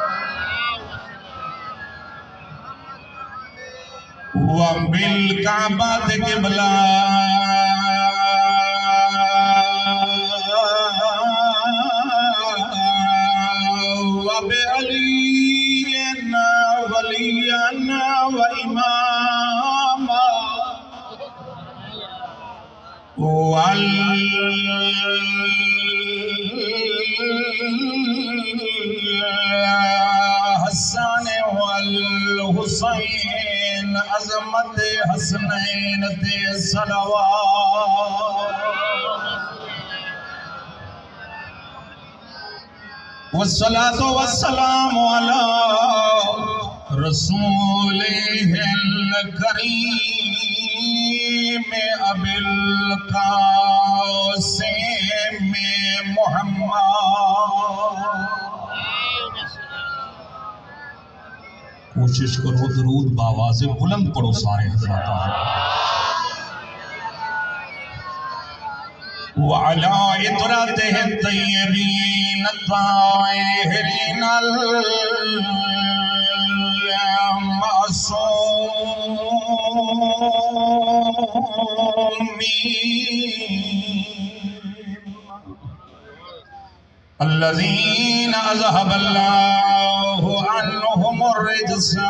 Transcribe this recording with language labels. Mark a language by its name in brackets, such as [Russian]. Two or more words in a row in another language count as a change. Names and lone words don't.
[Arabic] وبالكعبة قبلة وبعلينا ولينا وإماما [Punjabi] والحسن والحسين عظمت حسنین تے صلوات [Arabic] والصلاة والسلام على رسوله الكريم أبي [Urdu] القاسم محمد کوشش کرو درود باواز بلند پڑھو سارے حضرات [Arabic] وعلى إطرته الطيبين الطاهرين المعصومين الذين أذهب الله عنهم الرجس